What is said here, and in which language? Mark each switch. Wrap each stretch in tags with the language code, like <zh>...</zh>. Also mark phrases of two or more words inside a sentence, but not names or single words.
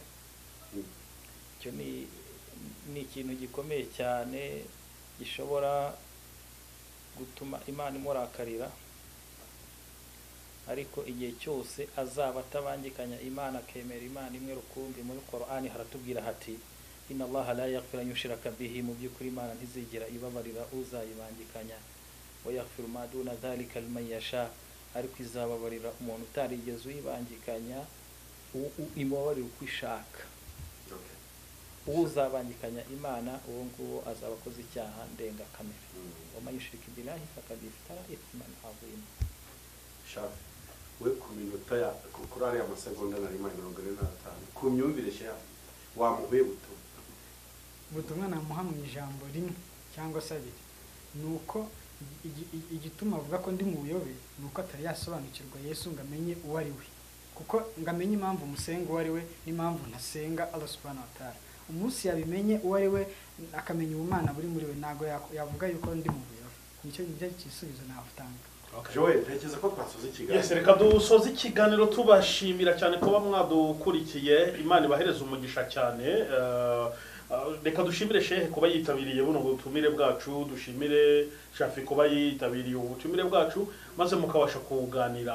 <rw>Icyo ni ikintu gikomeye cyane gishobora gutuma Imana imurakarira, ariko igihe cyose azaba atabangikanya Imana, akemera Imana imwe rukumbi. Muri Qur'ani haratubwira hati</rw> <ar>إن الله لا يغفر أن يشرك به,</ar> <rw>mu by'ukuri Imana ntizigera ibabarira uzayibangikanya,</rw> <ar>ويغفر ما دون ذلك لمن يشاء,</ar> <rw>ariko izababarira umuntu utarigeze uyibangikanya, imubabarira uko ishaka. Uzabangikanya Imana uwo nguwo azaba akoze icyaha ndengakamere.</rw> <ar>ومن يشرك بالله فقد افترى إثما عظيما.</ar> <rw>Shafi we ku minota ya kuri ariya masegonda nari 45 ku myumvire Shafi wamuhuye butumwa namuha mu ijambo rimwe cyangwa se abiri, nuko igituma avuga ko ndi mu buyobe nuko atari yasobanukirwa Yesu ngo amenye uwo ari we, kuko ngamenye impamvu musenga uwo ari we n'impamvu ntasenga Allah</rw> <ar>سبحانه وتعالى.</ar> <rw>Umunsi yabimenye uwo ari we akamenya ubumana buri muri we, ntago yavuga yuko ndi mu buyobe. Nicyo gisubizo nafutanga. Joel, ntekereza ko twasoza ikiganiro. Yes, reka dusoze ikiganiro tubashimira cyane kuba mwadukurikiye. Imana ibahereza umugisha cyane. Reka dushimire Shehe kuba yitabiriye buno butumire bwacu, dushimire Shafi kuba yitabiriye ubutumire bwacu, maze mukabasha kuganira.</rw>